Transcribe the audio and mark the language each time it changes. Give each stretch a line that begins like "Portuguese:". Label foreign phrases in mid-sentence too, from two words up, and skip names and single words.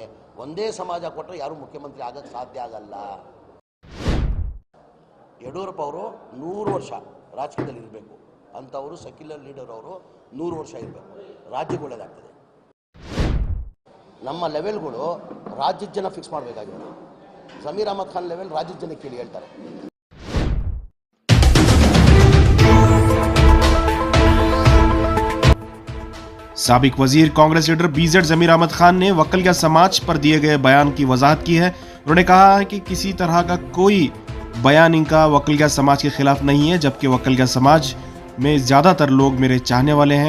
Kannada: ಒಂದೇ ಸಮಾಜ ಕೊಟ್ಟರೆ ಯಾರು ಮುಖ್ಯಮಂತ್ರಿ ಆಗಕ್ಕೆ ಸಾಧ್ಯ ಆಗಲ್ಲ. ಯಡಿಯೂರಪ್ಪ ಅವರು 100 ವರ್ಷ ರಾಜಕೀಯದಲ್ಲಿ ಇರಬೇಕು ಅಂಥವರು,
English: secular leader
Kannada: ಅವರು 100 ವರ್ಷ ಇರಬೇಕು. ರಾಜ್ಯಕ್ಕೆ ಒಳ್ಳೆಯದಾಗ್ತದೆ. ನಮ್ಮ ಲೆವೆಲ್ಗಳು ರಾಜ್ಯದ ಜನ ಫಿಕ್ಸ್ ಮಾಡಬೇಕಾಗಿರೋದು. ಜಮೀರ್ ಅಹಮದ್ ಖಾನ್ ಲೆವೆಲ್ ರಾಜ್ಯದ ಜನ ಕೇಳಿ ಹೇಳ್ತಾರೆ.
Urdu: سابق وزیر کانگریس لیڈر BZ جمیر احمد خان نے وکلیا سماج پر دیے گئے بیان کی وضاحت کی ہے. انہوں نے کہا ہے کہ کسی طرح کا کوئی بیان ان کا وکلیا سماج کے خلاف نہیں ہے، جبکہ وکلیا سماج میں زیادہ تر لوگ میرے چاہنے والے ہیں.